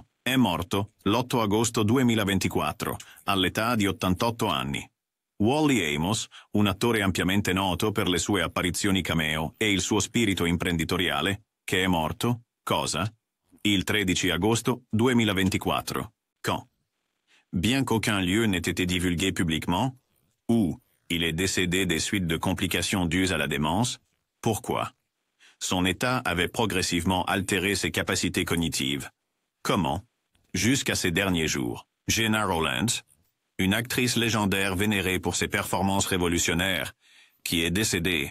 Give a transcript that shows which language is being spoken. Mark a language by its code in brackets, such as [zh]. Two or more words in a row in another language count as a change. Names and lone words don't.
[it] È morto l'8 agosto 2024, all'età di 88 anni. Wally Amos, un attore ampiamente noto per le sue apparizioni cameo e il suo spirito imprenditoriale, che è morto, cosa? Il 13 agosto 2024. [fr] Quand? Bien qu'aucun lieu n'ait été divulgué publiquement, ou il est décédé des suites de complications dues à la démence, pourquoi? Son état avait progressivement altéré ses capacités cognitives. Comment? Jusqu'à ces derniers jours. Gena Rowlands, une actrice légendaire vénérée pour ses performances révolutionnaires, qui est décédée.